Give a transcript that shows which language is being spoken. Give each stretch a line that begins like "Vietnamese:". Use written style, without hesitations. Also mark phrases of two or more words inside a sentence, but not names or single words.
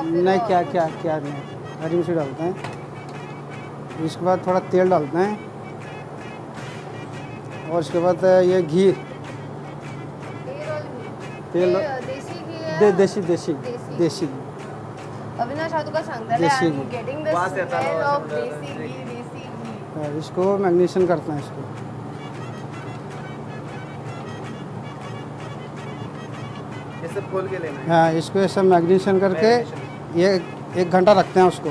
Hindi: नहीं क्या नहीं. हरी मिर्ची डालते हैं. इसके बाद थोड़ा तेल डालते हैं और उसके बाद ये घी, तेल देसी घी देसी घी.
Konkani: अविनाश हां तुका सांगताले
Hindi: देसी आई घी.
English: I'm getting the smell of
Hindi: देसी घी. इसको मैग्नेशन करते हैं. इसको ये सब खोल के लेना है. हाँ, इसको ऐसा मैग्नेशन करके ये 1 घंटा रखते हैं उसको.